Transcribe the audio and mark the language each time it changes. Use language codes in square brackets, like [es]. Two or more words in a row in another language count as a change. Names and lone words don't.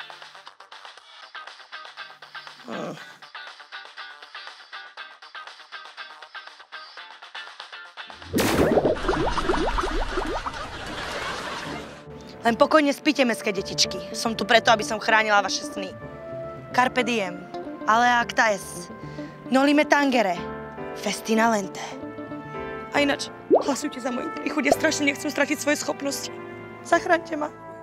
[sk] Len pokojne spíte, mestské detičky. Som tu preto, aby som chránila vaše sny. [la] Carpe diem, alea acta es. Nolime tangere, festina lente. [sk] A ináč, hlasujte za moju príchuť, ja strašne nechcem stratiť svoje schopnosti. Zachráňte ma.